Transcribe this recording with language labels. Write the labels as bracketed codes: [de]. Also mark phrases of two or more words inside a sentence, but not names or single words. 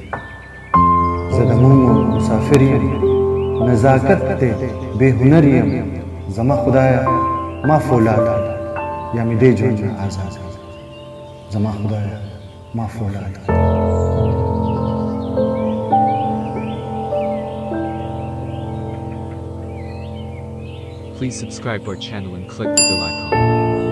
[ps] زه د مومو مسافر یم، نزاکت دی بې هنر یم. زما خدایه، ما فولاد کړه، یا مې دې ژوند نه آزاد کړه. زما خدایه، ما فولاد کړه. [en] Please subscribe our channel and click the bell icon.